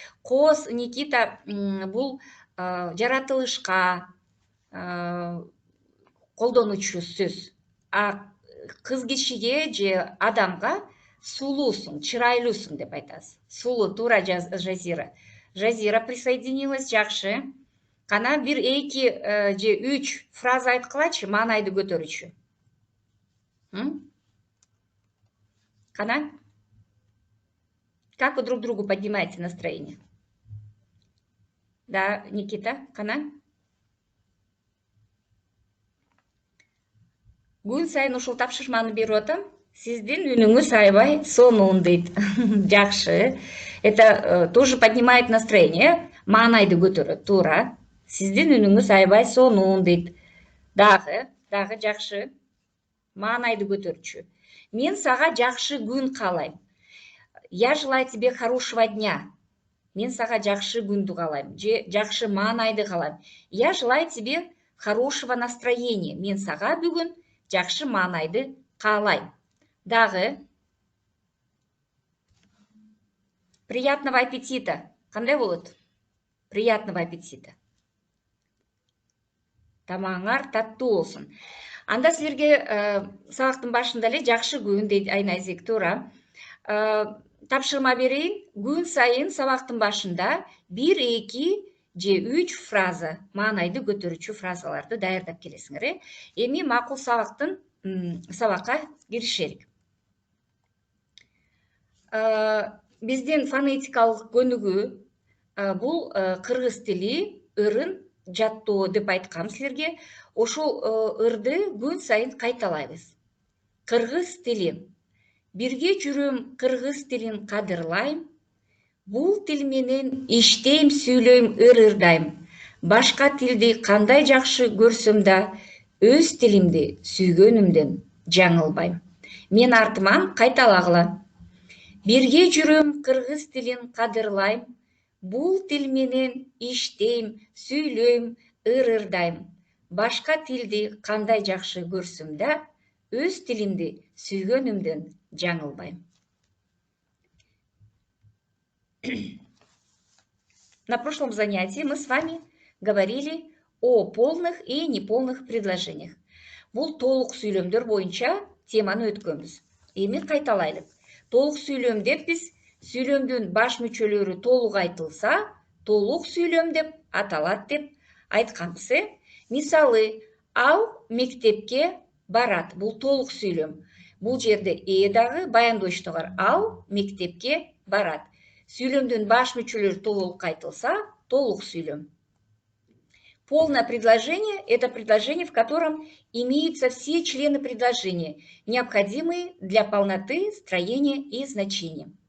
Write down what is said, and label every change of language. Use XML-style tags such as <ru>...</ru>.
<ky>Кос, Никита, бул жаратылышка колдонуучу сөз. А кыз кишиге же адамга сулуусуң, чырайлуусуң деп айтасыз. Сулуу, туура Жазира. Жазира</ky> <ru>присоединилась,</ru> <ky>жакшы. Кана 1-2 же 3 фраза айткылачы, маанайды көтөрүүчү. Кана?</ky> <ru>Как вы друг другу поднимаете настроение?</ru> <ky>Да, Никита, кана? Күн сайын ушул тапшырманы берип атам. Сиздин үнүңүз аябай сонун дейт. Жакшы.</ky> <ru>Это тоже поднимает настроение.</ru> <ky>Маанайды көтөрөт, туура. Сиздин үнүңүз аябай сонун дейт. Дагы жакшы. Маанайды көтөрчү. Мен сага жакшы күн каалайм.</ky> <ru>Я желаю тебе хорошего дня.</ru> <ky>Мен сага жакшы күндү каалайм, же жакшы маанайды каалайм.</ky> <ru>Я желаю тебе хорошего настроения.</ru> <ky>Мен сага бүгүн жакшы маанайды каалайм. Дагы</ky> <ru>приятного аппетита.</ru> <ky>Кандай болот?</ky> <ru>Приятного аппетита.</ru> <ky>Тамагыңар таттуу болсун. Анда силерге сабактын башында эле жакшы күн дейт Айназик, туура. Тапшырма берейин. Күн сайын сабактын башында 1-2 же 3 фраза, маанайды көтөрүүчү фразаларды даярдап келесиңер. Эми макул сабакка киришелик. Биздин фонетикалык көнүгүү бул кыргыз тили ырын жаттоо деп айткам силерге. Ошол ырды күн сайын кайталайбыз. Кыргыз тили. Бирге жүрөм, кыргыз тилин кадырлайм. Бул тил менен иштейм, сүйлөйм, ыр-ырдайм. Башка тилди кандай жакшы көрсөм да, өз тилимди сүйгөнүмдөн жаңылбайм. Мен артыман кайталагыла. Бирге жүрөм, кыргыз тилин кадырлайм. Бул тил менен иштейм, сүйлөйм, ыр-ырдайм. Башка тилди кандай жакшы көрсөм да, өз тилимди сүйгөнүмдөн жаңылбайм.</ky> <ru>На прошлом занятии мы с вами говорили о полных и неполных предложениях.</ru> <ky>Бул толук сүйлөмдөр боюнча теманы өткөнбүз. Эми кайталайлык. Толук сүйлөм деп биз сүйлөмдүн баш мүчөлөрү толук айтылса, толук сүйлөм деп аталат деп айтканбыз. Мисалы, ал мектепке барат. Бул толук сүйлөм. Бул жерде дагы баяндоочу бар. Ал мектепке барат. Сүйлөмдүн баш мүчөлөрү толук айтылса, толук сүйлөм.</ky> <ru>Полное предложение – это предложение, в котором имеются все члены предложения, необходимые для полноты строения и значения.</ru>